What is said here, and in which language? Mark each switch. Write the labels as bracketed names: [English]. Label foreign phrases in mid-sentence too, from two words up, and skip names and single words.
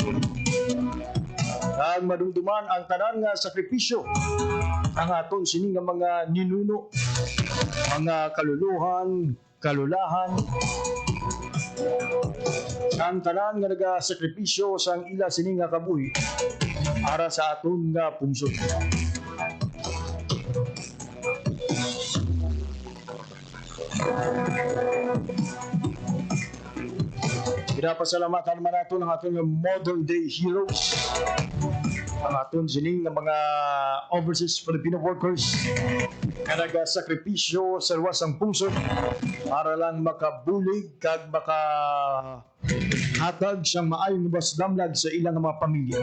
[Hiligaynon] Ang madumduman ang tanan nga sakripisyo ang aton sini nga mga ninuno, mga kaluluhan, kalulahan, ang tanan nga nagasakripisyo sang ila sini nga kabuhi para sa aton nga pungsod. [Filipino] Pinapasalamatan naman natin ang ating [English] modern day heroes, [Filipino] ang ating sining ng mga [English] overseas Filipino workers [Hiligaynon] na nagasakripisyo sa luwasang pungsod para lang makabulig kag makahatag siyang maayong basdamlag sa ilang mga pamilya.